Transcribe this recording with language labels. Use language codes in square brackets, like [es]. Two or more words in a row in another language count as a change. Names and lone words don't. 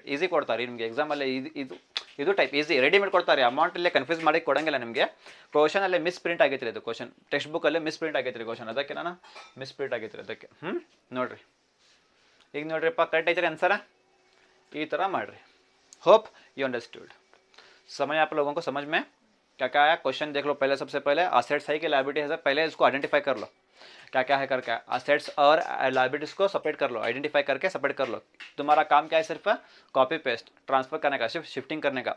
[kn] ಈಸಿ ಕೊಡ್ತಾರೆ ನಿಮಗೆ ಎಕ್ಸಾಮಲ್ಲಿ. ಇದು [en] type easy readymade [kn] ಕೊಡ್ತಾರೆ. ಅಮೌಂಟಲ್ಲೇ ಕನ್ಫ್ಯೂಸ್ ಮಾಡಿ ಕೊಡೋಂಗಿಲ್ಲ ನಿಮಗೆ. ಕ್ವಶನಲ್ಲೇ [en] misprint [kn] ಆಗೈತೆ ರೀ ಇದು ಕ್ವಶನ್, ಟೆಕ್ಸ್ಟ್ ಬುಕ್ಕಲ್ಲೇ [en] misprint [kn] ಆಗೈತೆ ರೀ ಕ್ವಶನ್, ಅದಕ್ಕೆ ನಾನು [en] misprint [kn] ಆಗೈತೆ ರೀ ಅದಕ್ಕೆ. ನೋಡಿರಿ ಈಗ ನೋಡ್ರಿಪ್ಪ ಕರೆಕ್ಟ್ ಐತೆ ರೀ ಆನ್ಸರ. ಈ ಥರ ಮಾಡಿರಿ. [en] Hope you understood. [hi] समझ आप लोगों को समझ में क्या क्या आया? क्वेश्चन देख लो पहले, सबसे पहले असेट्स है कि लायबिलिटी है, पहले इसको आइडेंटिफाई कर लो क्या क्या है करके. असेट्स और लायबिलिटीज को सेपरेट कर लो, आइडेंटिफाई करके सेपरेट कर लो. तुम्हारा काम क्या है? सिर्फ [en] copy paste transfer [hi] करने का, सिर्फ शिफ्टिंग करने का.